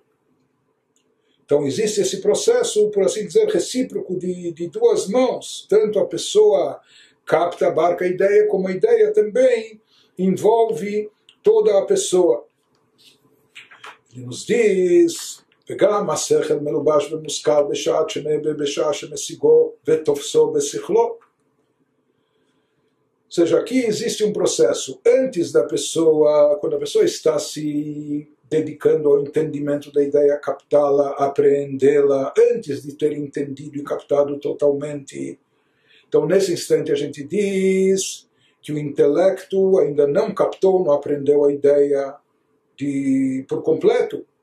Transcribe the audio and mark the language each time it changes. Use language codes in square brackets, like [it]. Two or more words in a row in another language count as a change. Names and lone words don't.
[pt] Então existe esse processo, por assim dizer, recíproco de duas mãos. Tanto a pessoa capta, abarca a ideia, como a ideia também envolve toda a pessoa. Ele nos diz... [he] וגם השכל מלובש ומושכל בשעה שמשיגו ותופסו בשכלו. [pt] Ou seja, aqui existe um processo antes da pessoa, quando a pessoa está se dedicando ao entendimento da ideia, captá-la, apreendê-la, antes de ter entendido e captado totalmente. Então, nesse instante, a gente diz que o intelecto ainda não captou, não aprendeu a ideia por completo.